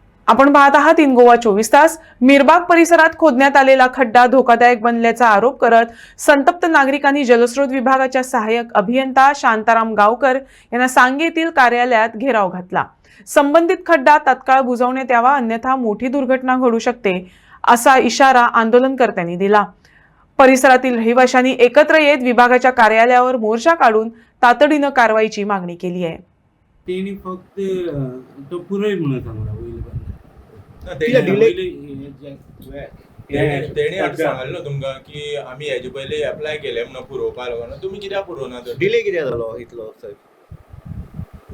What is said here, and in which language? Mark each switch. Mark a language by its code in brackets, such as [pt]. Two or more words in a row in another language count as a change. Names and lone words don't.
[mr] आपण पाहत आहात इन गोवा 24 तास। मिरबाग परिसरात खोदण्यात आलेला खड्डा धोकादायक बनल्याचा आरोप करत संतप्त नागरिकांनी जलस्रोत विभागाच्या सहाय्यक अभियंता शांताराम गावकर यांना सांगे येथील कार्यालयात घेराव घातला। संबंधित खड्डा तात्काळ बुजवण्यात यावा, अन्यथा मोठी दुर्घटना घडू शकते असा इशारा आंदोलनकर्त्यांनी दिला। परिसरातील रहिवाशांनी एकत्र येत विभागाच्या कार्यालयावर मोर्चा काढून तातडीने कारवाईची मागणी केली आहे। [kok] तेणी फक्त तो पुरय म्हणून सांगला तेणी आतां सांगलें न्हू तुमकां की आमी हेजे पयलीं एप्लाय केले म्हणून पुरोवपा लागून, तुमी कित्याक पुरोवना तर? डिले कित्याक जालो इतलो साहेब?